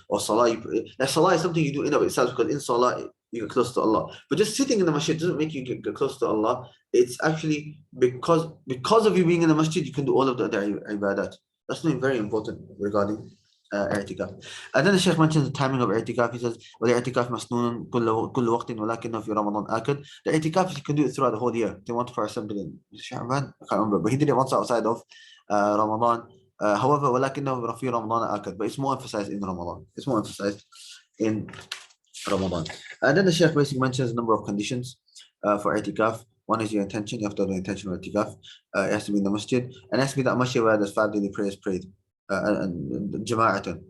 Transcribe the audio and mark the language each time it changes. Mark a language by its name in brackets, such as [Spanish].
[English] Or salah, salah is something you do in of itself, because in salah you get close to Allah. But just sitting in the masjid doesn't make you get close to Allah. It's actually because of you being in the masjid, you can do all of the other ibadat. That's something very important regarding i'tikaf. And then the Shaykh mentions the timing of i'tikaf. He says, [Arabic] وَالْإِعْتِكَافِ مَسْنُونٌ كُلُّ وَقْتٍ وَلَكِنَّهُ فِي رَمَضَانَ آكَدٌ. [English] The i'tikaf, you can do it throughout the whole year. They want for example in Sha'ban, I can't remember, but he did it once outside of Ramadan. However, [Arabic] وَلَكِنَّهُ فِي رَمَضَانَ آكَدٌ. [English] But it's more emphasized in Ramadan. It's more emphasized in Ramadan. And then the Shaykh basically mentions a number of conditions for i'tikaf. One is your intention. You have to have the intention of i'tikaf. It has to be in the masjid, and it has to be that masjid where there's 5 daily prayers prayed and jama'atan.